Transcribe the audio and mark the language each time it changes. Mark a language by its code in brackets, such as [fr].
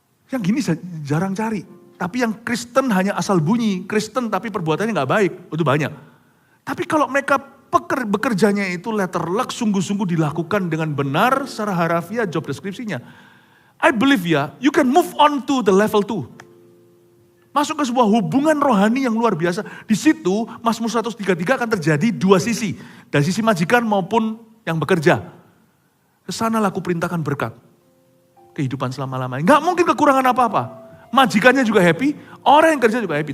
[id] Yang gini jarang cari. Tapi yang Kristen hanya asal bunyi. Kristen tapi perbuatannya gak baik. Itu banyak. Tapi kalau mereka bekerjanya itu letter luck, sungguh-sungguh dilakukan dengan benar secara harafiah job deskripsinya. [en] I believe ya, you can move on to the level 2. [id] Masuk ke sebuah hubungan rohani yang luar biasa. Di situ Mazmur 133 akan terjadi dua sisi. Dari sisi majikan maupun yang bekerja. Kesanalah aku perintahkan berkat. Kehidupan selama-lamanya. Gak mungkin kekurangan apa-apa. Majikannya juga happy, orang yang kerja juga happy.